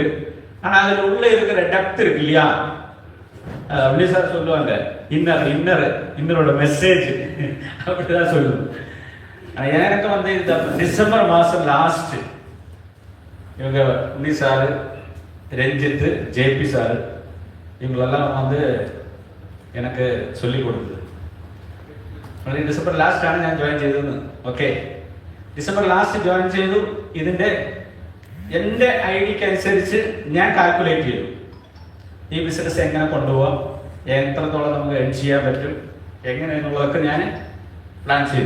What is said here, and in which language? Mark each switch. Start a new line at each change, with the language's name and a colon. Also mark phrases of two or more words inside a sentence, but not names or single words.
Tamil: ஆனா அதுல உள்ள இருக்கிற டெப்த் இருக்கு இல்லையா, அப்படி சார் சொல்லுவாங்க, இன்னரோட மெசேஜ் அப்படிதான் சொல்லுவோம். எனக்கு வந்து இந்த டிசம்பர் மாசம் லாஸ்ட் இவங்க உன்னி சாரு, ரஞ்சித், ஜேபி சாரு இவங்களெல்லாம் வந்து எனக்கு சொல்லி കൊടുത്തത്.
English: December last
Malayalam: ആണ് ഞാൻ ജോയിൻ ചെയ്തത്. ഓക്കെ,
English: December last
Malayalam: ജോയിൻ ചെയ്തു. ഇതിന്റെ എൻ്റെ ഐഡിയക്ക് അനുസരിച്ച് ഞാൻ കാൽക്കുലേറ്റ് ചെയ്തു ഈ ബിസിനസ് എങ്ങനെ കൊണ്ടുപോകാം, എത്രത്തോളം നമുക്ക് ഏൺ ചെയ്യാൻ പറ്റും, എങ്ങനെയെന്നുള്ളതൊക്കെ ഞാൻ പ്ലാൻ ചെയ്തു.